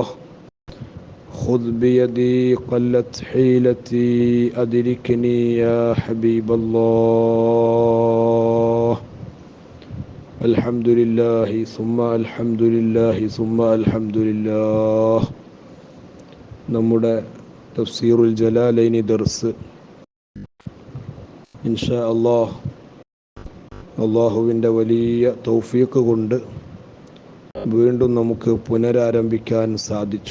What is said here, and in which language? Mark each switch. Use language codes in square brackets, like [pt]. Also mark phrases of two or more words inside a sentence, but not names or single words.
[ar] خذ بيدي قلت حيلتي أدركني يا حبيب الله. الحمد لله ثم الحمد لله ثم الحمد لله. [ml] നമ്മുടെ തഫ്സീറുൽ ജലാലൈനി ദർസ് [ar] إن شاء الله [ml] അള്ളാഹുവിൻ്റെ വലിയ തൗഫീഖ് കൊണ്ട് വീണ്ടും നമുക്ക് പുനരാരംഭിക്കാൻ സാധിച്ചു.